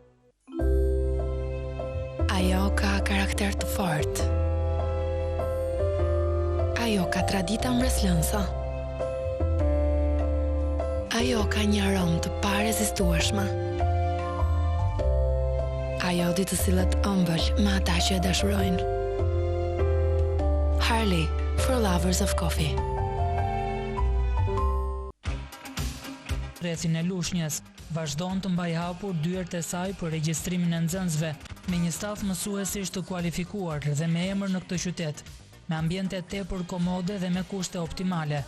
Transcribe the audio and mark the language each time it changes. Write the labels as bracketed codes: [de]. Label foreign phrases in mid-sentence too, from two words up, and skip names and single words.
[sq] Ajo ka karakter të fortë. Ajo ka tradita mbreslënsa. Ajo ka një aromë të parezistueshme. Ajo di të sillet ëmbël me ata që e dashurojnë. [en] Harley, for lovers of coffee. [sq] Rrethin e Lushnjës vazhdon të mbaj hapur dyert e saj për regjistrimin e nxënësve, me një staf mësuesish të kualifikuar dhe me emër në këtë qytet, me ambiente tepër komode dhe me kushte optimale.